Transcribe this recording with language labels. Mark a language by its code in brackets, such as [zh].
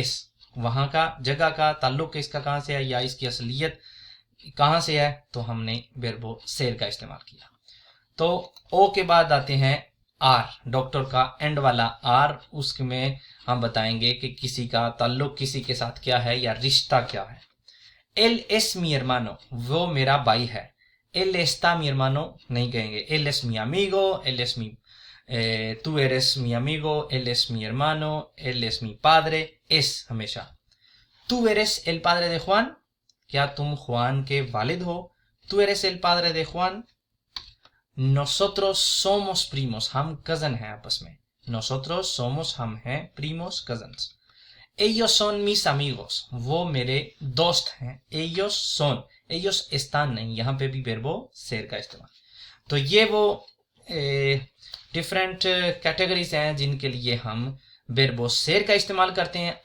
[hi] इस वहाँ का, जगह का ताल्लुक इसका कहाँ से है या इसकी असलियत कहाँ से है, तो हमने verbo ser का इस्तेमाल किया। तो ओ के बाद आते हैं आर, डॉक्टर का एंड वाला आर, उसमें हम बताएंगे कि किसी का ताल्लुक किसी के साथ क्या है या रिश्ता क्या है। [es] él es mi hermano, [hi] वो मेरा भाई है। [es] él está mi hermano [hi] नहीं कहेंगे, [es] él es mi amigo, él es mi tú eres mi amigo, él es mi hermano, él es mi padre, es हमेशा। tú eres el padre de Juan, [hi] क्या तुम जुआन के वालिद हो। [es] tú eres el padre de Juan। nosotros somos primos, [hi] हम cousin हैं आपस में। [es] nosotros somos, [hi] हम हैं, [es] primos, cousins। ellos son mis amigos, [hi] वो मेरे दोस्त हैं। [es] ellos son, ellos están नहीं, [hi] यहाँ पे भी [es] verbo ser का इस्तेमाल। [hi] तो ये वो डिफरेंट कैटेगरीज हैं जिनके लिए हम verbo ser का इस्तेमाल करते हैं।